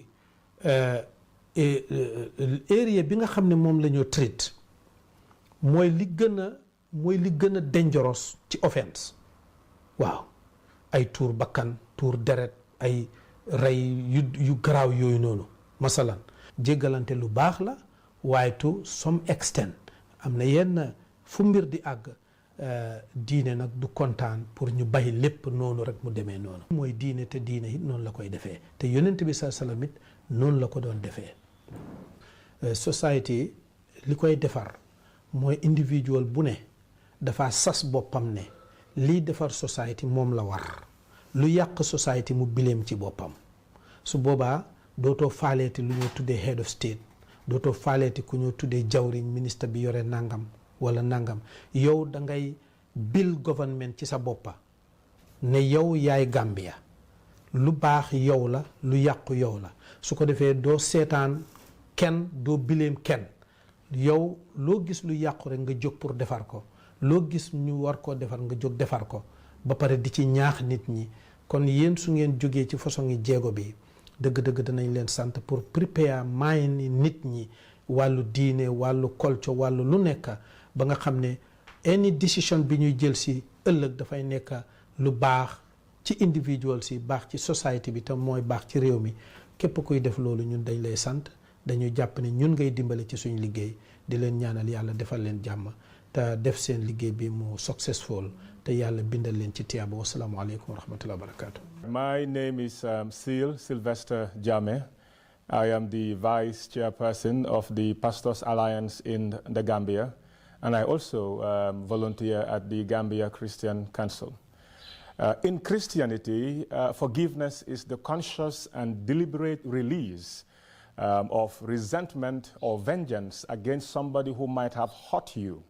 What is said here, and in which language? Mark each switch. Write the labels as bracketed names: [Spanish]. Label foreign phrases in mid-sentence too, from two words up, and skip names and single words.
[Wolof] area bi nga xam ne moom la ñoo treat mooy li gën a dangerous ci offense waaw ay tuur bakkan tuur deret ay rey yu garaaw yooyu noonu masalan jéggalante lu baax la waaye [English] to some extent [Wolof] am na yenn fu mbir di àgg diine nag du kontaan pour ñu bàyyi lépp noonu rek mu demee noonu mooy diine te diine it noonu la koy defee te yonent bi [Arabic] صلى الله عليه وسلم [Wolof] it noonu la ko doon defee society li koy defar mooy individual bu ne dafa sas boppam ne lii defar society moom la war lu yàq society mu bileem ci boppam su boobaa dootoo faaleeti lu ñoo tuddee [English] head of state [Wolof] dootoo faaleeti ku ñoo tuddee jawriñ ministre bi yore nangam wala nangam yow da ngay [English] build government [Wolof] ci sa boppa ne yow yaay Gambia lu baax yow la lu yàqu yow la su ko defee doo seetaan kenn doo bileem kenn yow loo gis lu yàqu rek nga jóg pour defar ko loo gis ñu war koo defar nga jóg defar ko ba pare di ci ñaax nit ñi kon yéen su ngeen jógee ci façon yi jéego bi dëgg-dëgg danañ leen sant pour [English] prepare mind [Wolof] ni nit ñi wàllu diine wàllu culture wàllu lu nekk ba nga xam ne [English] any decision [Wolof] bi ñuy jël si ëllëg dafay nekk lu baax ci individual si baax ci society bi te mooy baax ci réew mi képp kuy def loolu ñun dañ lay sant dañu jàpp ne ñun ngay dimbale ci suñ liggéey di leen ñaanal yàlla defal leen jàmm te def seen liggéey bi mu successful te yàlla bindal leen ci tiyaaba [Arabic] والسلام عليكم ورحمة الله وبركاته. [English] My name is Sylvester Jame. I am the Vice Chairperson of the Pastors Alliance in the Gambia, and I also volunteer at the Gambia Christian Council. In Christianity, forgiveness is the conscious and deliberate release of resentment or vengeance against somebody who might have hurt you.